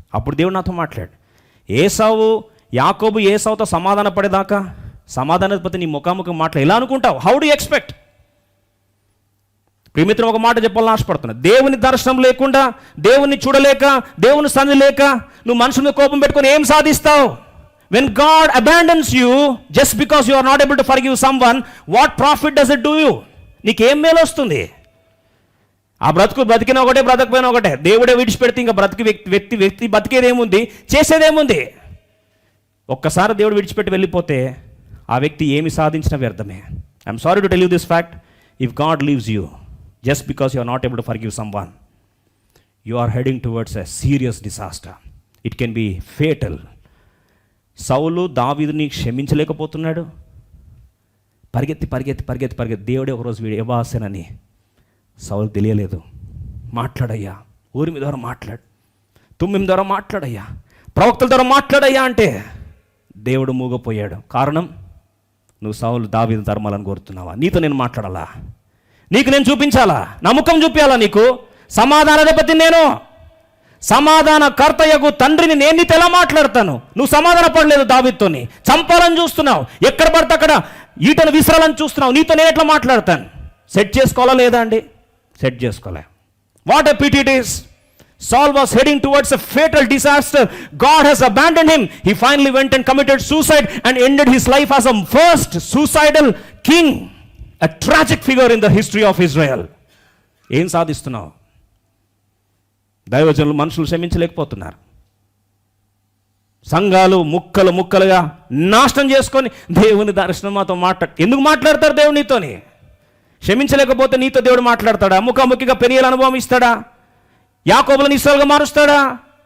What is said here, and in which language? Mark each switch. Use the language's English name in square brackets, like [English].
[Telugu] అప్పుడు దేవుడు నాతో మాట్లాడు. యాకోబు ఏసావుతో సమాధాన పడేదాకా సమాధానపతి నీ ముఖాముఖం మాట్లాడు. ఎలా అనుకుంటావు? [English] How do expect? [Telugu] ప్రియమిత్రం, ఒక మాట చెప్పాలని ఆశపడుతున్నా. దేవుని దర్శనం లేకుండా, దేవుని చూడలేక, దేవుని సన్నిధి లేక నువ్వు మనుషుల కోపం పెట్టుకొని ఏం సాధిస్తావు? [English] When God abandons you just because you are not able to forgive someone, what profit does it do you? [Telugu] నీకేం మేలు వస్తుంది? ఆ బ్రతికిన ఒకటే, బ్రతకపోయినా ఒకటే. దేవుడే విడిచిపెడితే ఇంకా వ్యక్తి బతికేదేముంది, చేసేదేముంది? ఒక్కసారి దేవుడు విడిచిపెట్టి వెళ్ళిపోతే ఆ వ్యక్తి ఏమి సాధించిన వ్యర్థమే. [English] I'm sorry to tell you this fact. If God leaves you just because you are not able to forgive someone, you are heading towards a serious disaster. It can be fatal. [Telugu] సౌలు దావీదుని క్షమించలేకపోతున్నాడు. పరిగెత్తి దేవుడే ఒకరోజు వీడు ఎబాసెనని సౌలు తెలియలేదు. మాట్లాడయ్యా, ఊరి మీద ద్వారా మాట్లాడు, తుమ్మిం ద్వారా మాట్లాడయ్యా, ప్రవక్తల ద్వారా మాట్లాడయ్యా అంటే దేవుడు మూగపోయాడు. కారణం, నువ్వు సౌలు దావీదు ధర్మాలను కోరుతున్నావా? నీతో నేను మాట్లాడాలా? నీకు నేను చూపించాలా? నా ముఖం చూపించాలా? నీకు సమాధాన అధిపతి నేను. సమాధానకర్తయగు తండ్రిని నేను నీతో ఎలా మాట్లాడతాను? నువ్వు సమాధాన పడలేదు దావీదుతోని, చంపాలని చూస్తున్నావు, ఎక్కడ పడితే అక్కడ ఈటను విసరాలని చూస్తున్నావు, నీతో నేను ఎట్లా మాట్లాడతాను? సెట్ చేసుకోవాలా లేదా అండి? సెట్ చేసుకోలే. [English] What a pity it is. Saul was heading towards a fatal disaster. God has abandoned him. He finally went and committed suicide and ended his life as a first suicidal king. A tragic figure in the history of Israel. [Telugu] ఏం సాధిస్తున్నావు? దైవజనులు మనుషులు క్షమించలేకపోతున్నారు. సంఘాలు ముక్కలు ముక్కలుగా నాశనం చేసుకొని దేవుని దర్శనం మాతో ఎందుకు మాట్లాడతారు? దేవునితోని క్షమించలేకపోతే నీతో దేవుడు మాట్లాడతాడా? ముఖాముఖిగా పెరియల అనుభవం ఇస్తాడా? యాకోబులను ఇస్రాయేలుగా మారుస్తాడా?